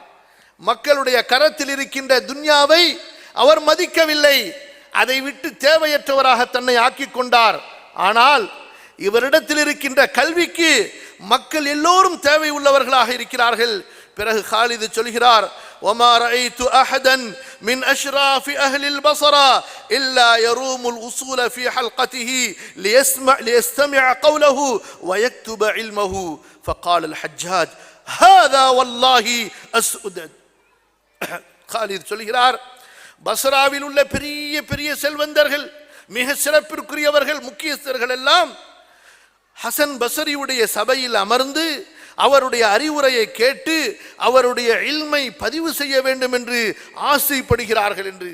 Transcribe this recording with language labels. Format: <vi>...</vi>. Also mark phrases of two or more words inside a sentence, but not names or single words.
<ta>மக்களுடைய கரத்தில் இருக்கின்ற துன்யாவை அவர் மதிக்கவில்லை, அதை விட்டு தேவையற்றவராக தன்னை ஆக்கிக் கொண்டார். ஆனால் இவரிடத்தில் இருக்கின்ற கல்விக்கு மக்கள் எல்லோரும் தேவை உள்ளவர்களாக இருக்கிறார்கள். பிறகு காலிது சொல்கிறார்,</ta> <ar>وما رأيت أحدا من أشراف أهل البصرة إلا يروم الأصول في حلقته ليستمع قوله ويكتب علمه. فقال الحجاج هذا والله أسؤدد.</ar> <ta>காலிது சொல்கிறார், பஸ்ராவில் உள்ள பெரிய பெரிய செல்வந்தர்கள், மிக சிறப்பிற்குரியவர்கள், முக்கியஸ்தர்கள் எல்லாம் ஹசன் பஸரியுடைய சபையில் அமர்ந்து அவருடைய அறிவுரையை கேட்டு அவருடைய இல்மை பதிவு செய்ய வேண்டும் என்று ஆசைப்படுகிறார்கள் என்று.</ta>